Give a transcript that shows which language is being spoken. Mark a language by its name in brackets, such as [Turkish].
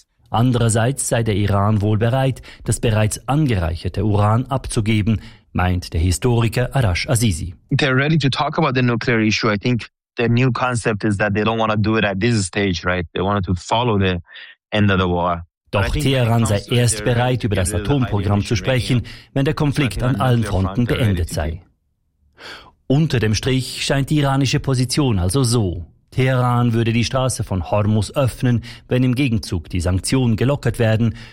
[German] Andererseits sei der Iran wohl bereit, das bereits angereicherte Uran abzugeben, meint der Historiker Arash Azizi. [English] They're ready to talk about the nuclear issue. I think the new concept is that they don't want to do it at this stage, right? They wanted to follow the end of the war. [German] Doch Teheran sei erst bereit, über das Atomprogramm zu sprechen, wenn der Konflikt an allen Fronten beendet sei. Unter dem Strich scheint die iranische Position also so. Teheran würde die Straße von Hormuz öffnen, wenn im Gegenzug die Sanktionen gelockert werden.